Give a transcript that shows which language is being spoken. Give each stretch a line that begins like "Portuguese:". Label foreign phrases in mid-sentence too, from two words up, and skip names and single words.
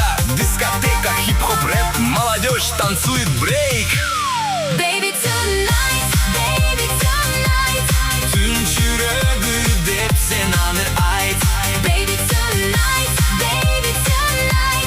Russian: Дискотека, хип-хоп, рэп, молодежь танцует брейк.
English: Baby tonight, baby tonight.
Kyrgyz: Түн жүрөгү деп сен аны айт.
English: Baby tonight, baby tonight.